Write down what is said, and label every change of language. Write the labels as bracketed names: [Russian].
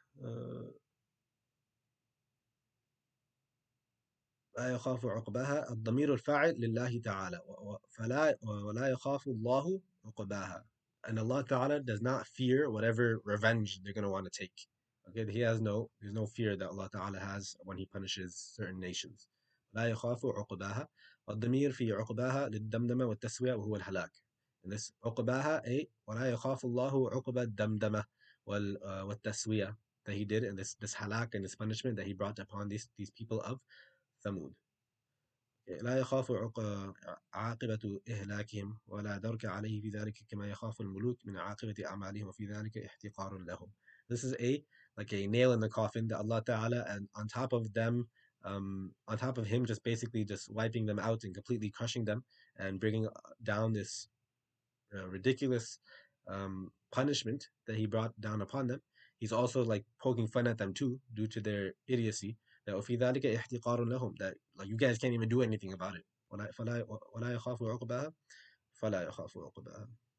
[English] Uh, [Arabic] لا يخاف عقباها الضمير الفاعل لله تعالى فلا ولا يخاف الله عقباها, [English] and Allah Ta'ala does not fear whatever revenge they're going to want to take. Okay, there's no fear that Allah Ta'ala has when he punishes certain nations. [Arabic] لا يخاف عقباها, والضمير في عقباها للدمدمة والتسوية وهو الهلاك. [English] And this [Arabic] عقباها أي ولا يخاف الله عقب الدمدمة والتسوية [English] that he did, and this halak and this punishment that he brought upon these people of Thamud. [Arabic] لا يخاف عاقبة إهلاكهم ولا درك عليه في ذلك كما يخاف الملوك من عاقبة أعمالهم وفي ذلك احتقار لهم. [English] This is like a nail in the coffin that Allah Ta'ala, and on top of them, on top of him just basically just wiping them out and completely crushing them and bringing down this ridiculous punishment that he brought down upon them. He's also like poking fun at them too due to their idiocy. That [Arabic] وفي ذلك احتقار لهم, [English] that like you guys can't even do anything about it. [Arabic] ولا يخاف عقباها فلا يخاف عقباها.